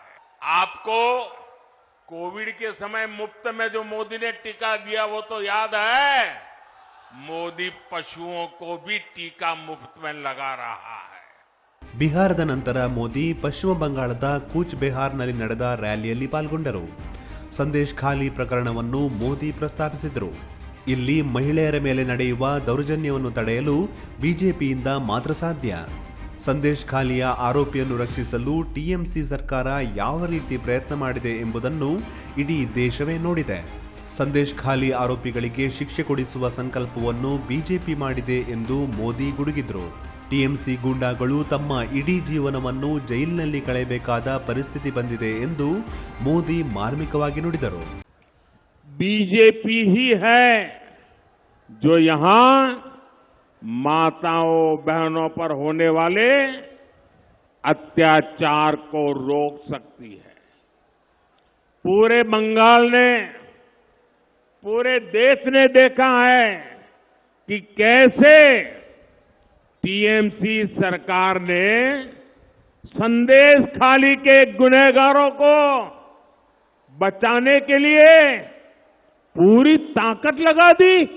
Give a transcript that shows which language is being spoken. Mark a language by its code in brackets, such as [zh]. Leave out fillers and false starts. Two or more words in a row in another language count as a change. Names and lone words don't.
[hi] आपको कोविड के समय मुफ्त में जो मोदी ने टीका दिया वो तो याद है। मोदी पशुओं को भी टीका मुफ्त में लगा रहा है. [kn] ಬಿಹಾರದ ನಂತರ ಮೋದಿ ಪಶ್ಚಿಮ ಬಂಗಾಳದ ಕೂಚ್ ಬೆಹಾರ್ನಲ್ಲಿ ನಡೆದ ರ್ಯಾಲಿಯಲ್ಲಿ ಪಾಲ್ಗೊಂಡರು. ಸಂದೇಶ್ ಖಾಲಿ ಪ್ರಕರಣವನ್ನು ಮೋದಿ ಪ್ರಸ್ತಾಪಿಸಿದರು. ಇಲ್ಲಿ ಮಹಿಳೆಯರ ಮೇಲೆ ನಡೆಯುವ ದೌರ್ಜನ್ಯವನ್ನು ತಡೆಯಲು ಬಿಜೆಪಿಯಿಂದ ಮಾತ್ರ ಸಾಧ್ಯ. ಸಂದೇಶ್ ಖಾಲಿಯ ಆರೋಪಿಯನ್ನು ರಕ್ಷಿಸಲು ಟಿಎಂಸಿ ಸರ್ಕಾರ ಯಾವ ರೀತಿ ಪ್ರಯತ್ನ ಮಾಡಿದೆ ಎಂಬುದನ್ನು ಇಡೀ ದೇಶವೇ ನೋಡಿದೆ. ಸಂದೇಶ್ ಖಾಲಿ ಆರೋಪಿಗಳಿಗೆ ಶಿಕ್ಷೆ ಕೊಡಿಸುವ ಸಂಕಲ್ಪವನ್ನು ಬಿಜೆಪಿ ಮಾಡಿದೆ ಎಂದು ಮೋದಿ ಗುಡುಗಿದ್ರು. ಟಿಎಂಸಿ ಗೂಂಡಾಗಳು ತಮ್ಮ ಇಡೀ ಜೀವನವನ್ನು ಜೈಲಿನಲ್ಲಿ ಕಳೆಯಬೇಕಾದ ಪರಿಸ್ಥಿತಿ ಬಂದಿದೆ ಎಂದು ಮೋದಿ ಮಾರ್ಮಿಕವಾಗಿ ನುಡಿದರು. [hi] ಬಿಜೆಪಿ ही है जो यहाँ माताओं बहनों पर होने वाले अत्याचार को रोक सकती है. पूरे बंगाल ने, पूरे देश ने देखा है कि कैसे टीएमसी सरकार ने संदेश खाली के गुनहगारों को बचाने के लिए पूरी ताकत लगा दी.